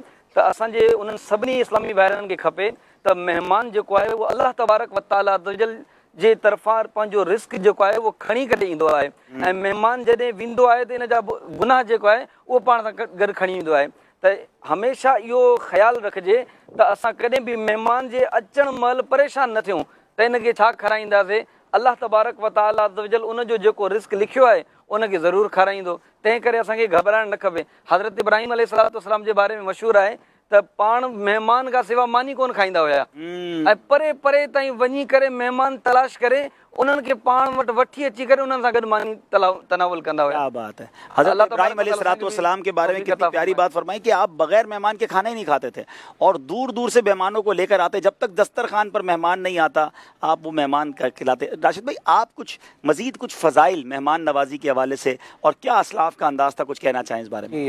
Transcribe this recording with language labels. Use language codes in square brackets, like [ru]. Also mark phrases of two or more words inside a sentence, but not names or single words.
[sd] त असांजे उन्हनि सभिनी इस्लामी भाइरनि खे खपे त महिमान जेको आहे उहो [ar] الله تبارك وتعالى عزوجل [sd] जे तरफ़ां पंहिंजो रिस्क जेको आहे उहो खणी करे ईंदो आहे ऐं महिमान जॾहिं वेंदो आहे त इन जा गुनाह जेको आहे उहो पाण सां गॾु खणी ईंदो आहे। त हमेशह इहो ख़्यालु रखिजे त असां कॾहिं बि महिमान जे अचण महिल परेशान न थियूं त इनखे छा खाराईंदासीं। [ar] الله تبارك وتعالى عز وجل [sd] उनजो जेको रिस्क लिखियो आहे उनखे ज़रूरु खाराईंदो। तंहिं करे असांखे घबराइणु न खपे। हज़रत इब्राहिम अलैहिस्सलाम जे बारे में मशहूरु आहे त पाण महिमान खां सिवा मानी कोन खाईंदा हुया ऐं परे परे ताईं वञी करे महिमान तलाश करे उन्हनि खे पाण वटि वठी अची करे उन्हनि सां गॾु मानी तनावुल कंदा हुया। [ur] کیا بات ہے. حضرت ابراہیم علیہ السلام کے بارے میں کتنی پیاری بات فرمائی کہ آپ بغیر مہمان کے کھانا ہی نہیں کھاتے تھے اور دور دور سے مہمانوں کو لے کر آتے، جب تک دسترخوان پر مہمان نہیں آتا آپ وہ مہمان کا کھلاتے. راشد بھائی، آپ کچھ مزید کچھ فضائل مہمان نوازی کے حوالے سے اور کیا اسلاف کا انداز تھا، کچھ کہنا چاہیں اس بارے میں?